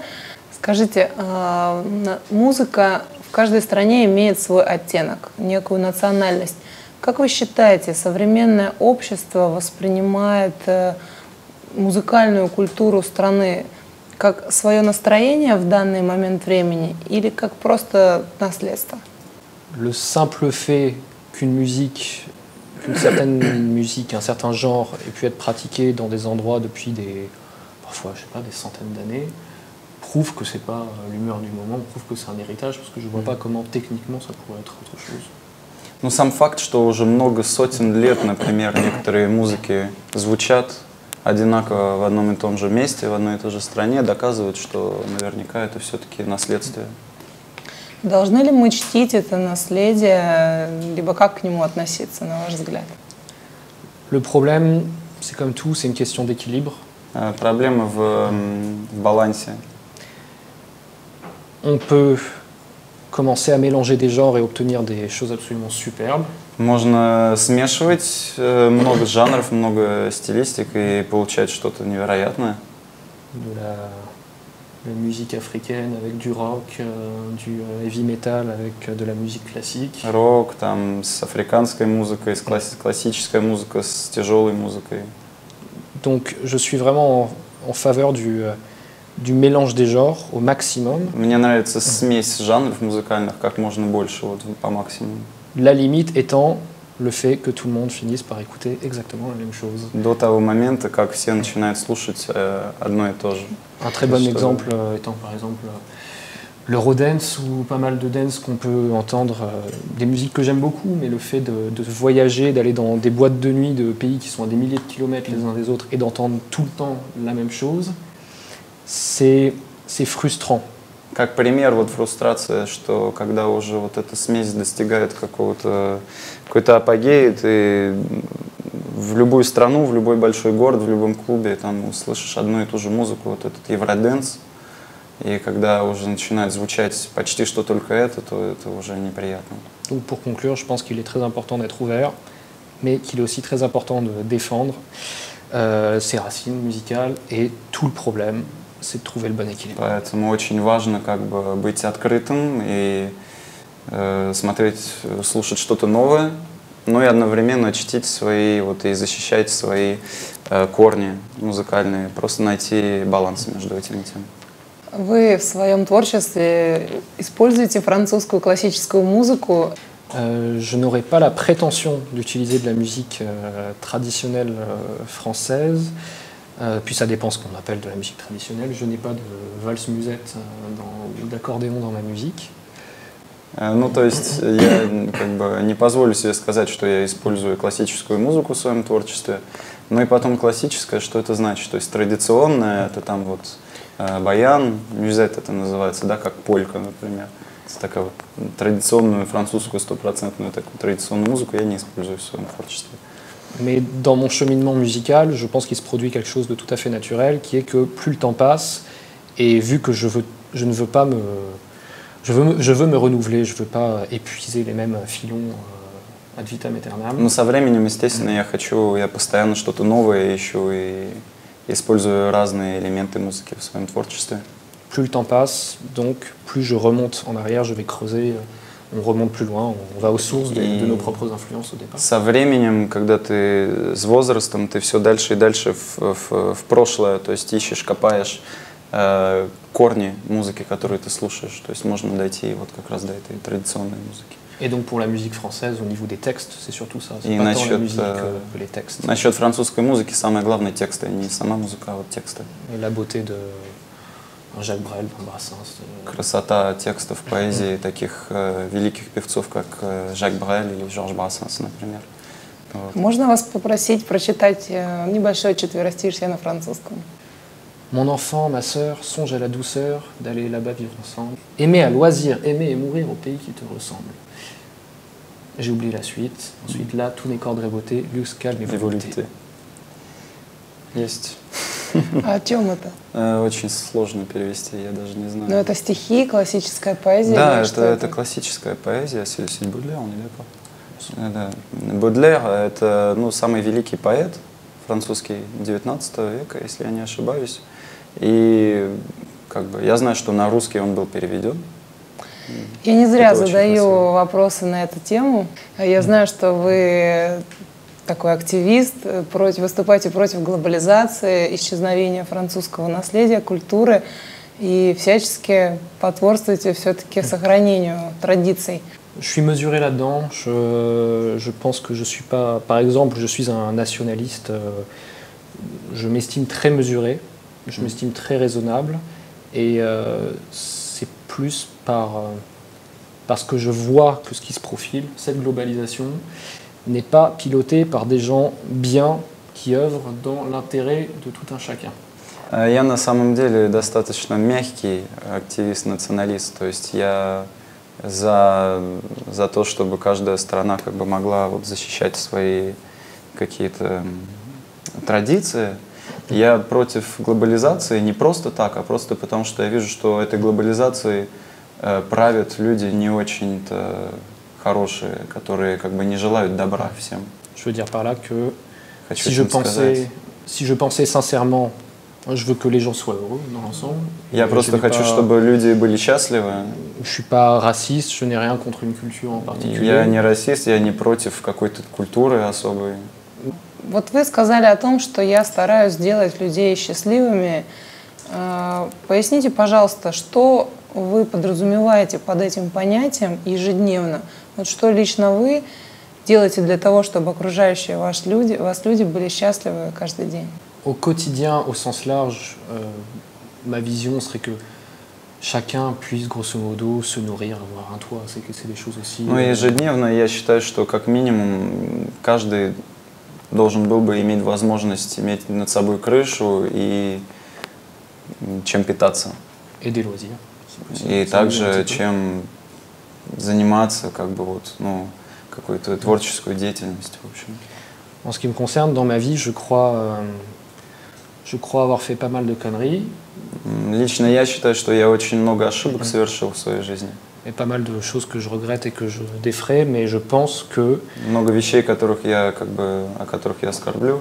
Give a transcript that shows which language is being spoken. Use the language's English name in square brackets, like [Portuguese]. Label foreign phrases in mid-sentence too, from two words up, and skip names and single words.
[Russian] Скажите, музыка в каждой стране имеет свой оттенок, некую национальность. Как вы считаете, современное общество воспринимает музыкальную культуру страны как свое настроение в данный момент времени или как просто наследство? [French] Le simple fait qu'une certaine musique, un certain genre ait pu être pratiqué dans des endroits depuis parfois, je sais pas, des centaines d'années, prouve que c'est pas l'humeur du moment, prouve que c'est un héritage, parce que je vois pas comment techniquement ça pourrait être autre chose. [Russian] Ну, сам факт, что уже много сотен лет, например, некоторые музыки звучат одинаково в одном и том же месте, в одной и той же стране, доказывает, что наверняка это все-таки наследствие. Должны ли мы чтить это наследие, либо как к нему относиться, на ваш взгляд? [French] Le problème, c'est comme tout, c'est une question d'équilibre. [Russian] Проблема в балансе. [French] On peut commencer à mélanger des genres et obtenir des choses absolument superbes. [Russian] Можно смешивать много жанров, много стилистик и получать что-то невероятное. [French] De la musique africaine avec du rock, du heavy metal avec de la musique classique. [Russian] Рок, там, с африканской музыкой, с классической музыкой, с тяжелой музыкой. [French] Donc je suis vraiment en faveur du mélange des genres au maximum. [Russian] Мне нравится смесь жанров музыкальных как можно больше, вот по максимуму. [French] La limite étant le fait que tout le monde finisse par écouter exactement la même chose. [Russian] До того момента, как все начинают слушать одно и то же. [French] Un très bon exemple étant par exemple l'eurodance ou pas mal de dance qu'on peut entendre, des musiques que j'aime beaucoup, mais le fait de voyager, d'aller dans des boîtes de nuit de pays qui sont à des milliers de kilomètres les uns des autres et d'entendre tout le temps la même chose, c'est frustrant. [Russian] Как пример, вот фрустрация, что когда уже вот эта смесь достигает какой-то апогеи, ты в любую страну, в любой большой город, в любом клубе там услышишь одну и ту же музыку, вот этот евроденс, и когда уже начинает звучать почти что только это, то это уже неприятно. [French] Donc pour conclure, je pense qu'il est très important d'être ouvert, mais qu'il est aussi très important de défendre ses racines musicales, et tout le problème, c'est de trouver le bon équilibre. [Russian] Поэтому очень важно как бы быть открытым и смотреть, слушать что-то новое, но и одновременно чтить свои вот и защищать свои корни музыкальные, просто найти баланс между этими тем. Вы в своем творчестве используете французскую классическую музыку? [French] Je n'aurais pas la prétention d'utiliser de la musique traditionnelle française, puis ça dépend ce qu'on appelle de la musique traditionnelle. Je n'ai pas de valse-musette ou d'accordéon dans ma musique. [Russian] Ну, то есть я как бы не позволю себе сказать, что я использую классическую музыку в своем творчестве, но и потом классическое, что это значит? То есть традиционное, это там вот баян, мюзет это называется, да, как полька, например. Такая вот традиционную французскую стопроцентную такую традиционную музыку я не использую в своем творчестве. [French] Mais dans mon cheminement musical, je pense qu'il se produit quelque chose de tout à fait naturel, qui est que plus le temps passe, et vu que je veux me renouveler, je veux pas épuiser les mêmes filons [Latin] ad vitam aeternam. [Russian] Но со временем, естественно, я постоянно что-то новое ищу и использую разные элементы музыки в своем творчестве. [French] Plus le temps passe, donc plus je remonte en arrière, je vais creuser, on remonte plus loin, on va aux sources de nos propres influences au départ. [Russian] Со временем, когда ты с возрастом, ты все дальше и дальше в прошлое, то есть ищешь, копаешь корни музыки, которую ты слушаешь. То есть можно дойти вот как раз до этой традиционной музыки. [French] Et donc pour la musique française, au niveau des textes, c'est surtout ça, c'est pas tant la musique que les textes. [Russian] Насчет французской музыки самое главное тексты, не сама музыка, а вот тексты. [French] Et la beauté de Jacques Brel, Brassens. [Russian] Красота текстов поэзии таких великих певцов, как Жак Брель или Жорж Брассенс, например. Вот. Можно вас попросить прочитать небольшое четверостишье на французском? [French] Mon enfant, ma sœur, songe à la douceur d'aller là-bas vivre ensemble. Aimer à loisir, aimer et mourir au pays qui te ressemble. J'ai oublié la suite. Ensuite, là, tout n'est qu'ordre et beauté, luxe, calme et volupté. [Russian] Есть. А о чем это? Очень сложно перевести, я даже не знаю. Ну, это стихи, классическая поэзия? Да, или что это классическая поэзия, c'est Бодлер, он или pas? Да. Бодлер — это самый великий поэт французский XIX века, если я не ошибаюсь. И я знаю, что на русский он был переведен. Я не зря Это очень задаю красиво. вопросы на эту тему. Я знаю, что вы такой активист, выступаете против глобализации, исчезновения французского наследия, культуры и всячески потворствуете все-таки сохранению традиций. [French] Je suis mesuré là-dedans. Je pense que je suis pas... Par exemple, je suis un nationaliste. Je m'estime très mesuré. Je m'estime très raisonnable. Et c'est plus parce que je vois que ce qui se profile, cette globalisation, n'est pas pilotée par des gens bien qui œuvrent dans l'intérêt de tout un chacun. [Russian] Я на самом деле достаточно мягкий активист-националист, то есть я за то, чтобы каждая страна могла защищать свои какие-то традиции. Я против глобализации не просто так, а просто потому, что я вижу, что этой глобализацией правят люди не очень-то хорошие, которые не желают добра всем. [French] Je veux dire par là que [Russian] Хочу [French] si je pensais sincèrement, je veux que les gens soient heureux dans l'ensemble. [Russian] Я просто хочу, чтобы люди были счастливы. [French] Je suis pas raciste, je n'ai rien contre une culture en particulier. [Russian] Я не расист, я не против какой-то культуры особой. Вот вы сказали о том, что я стараюсь сделать людей счастливыми. Поясните, пожалуйста, что вы подразумеваете под этим понятием ежедневно? Вот что лично вы делаете для того, чтобы окружающие вас люди были счастливы каждый день? [French] Au quotidien, au sens large, ma vision serait que chacun puisse grosso modo se nourrir, avoir un toit, c'est des choses aussi... [Russian] Ежедневно я считаю, что как минимум каждый должен был бы иметь возможность иметь над собой крышу и чем питаться. [French] Et des loisirs. [Russian] И также чем заниматься какой-то творческую деятельностью, в общем. [French] En ce qui me concerne, dans ma vie, je crois avoir fait pas mal de conneries. [Russian] Лично я считаю, что я очень много ошибок совершил в своей жизни. [French] Et pas mal de choses que je regrette et que je défrais, mais je pense que... [Russian] Много вещей, о которых я скорблю.